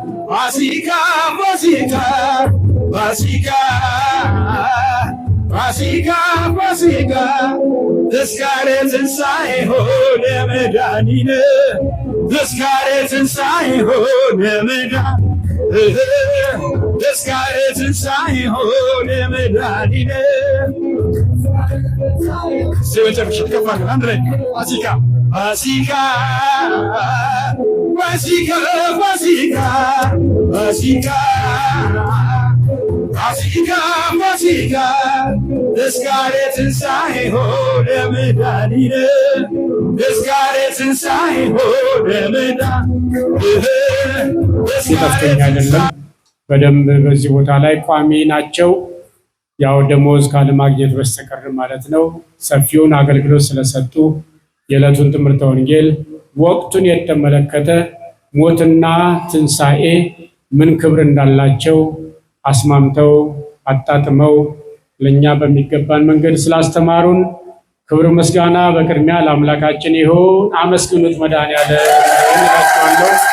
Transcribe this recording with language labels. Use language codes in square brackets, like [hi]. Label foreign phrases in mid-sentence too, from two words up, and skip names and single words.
[gez] ፋሲካ፣ ፋሲካ፣ ፋሲካ፣ ፋሲካ፣ ፋሲካ፣ ተስካረ ትንሣኤሁ ለመድኃኒነ፣ ተስካረ ትንሣኤሁ ለመድኃ-፣ ተስካረ ትንሣኤሁ ለመድኃኒነ። [am] እስቲ መጨረሻ ከፍ አድርገን አንድ ላይ ፋሲካ፣ ፋሲካ፣ ፋሲካ፣ ፋሲካ፣ ፋሲካ ፋሲካ ፋሲካ [gez] ተስካረ ትንሣኤሁ ለመድኃኒነ ተስካረ ትንሣኤሁ ለመድኃኒነ [am] ይጠፍተኛ አይደለም። በደንብ በዚህ ቦታ ላይ ቋሚ ናቸው። ያው ደሞዝ ካለማግኘት በስተቀር ማለት ነው። ሰፊውን አገልግሎት ስለሰጡ የዕለቱን ትምህርተ ወንጌል ወቅቱን የተመለከተ ሞትና ትንሣኤ ምን ክብር እንዳላቸው አስማምተው አጣጥመው ለእኛ በሚገባን መንገድ ስላስተማሩን ክብር ምስጋና በቅድሚያ ለአምላካችን ይሁን። አመስግኑት መድኃኔዓለም እላችኋለሁ።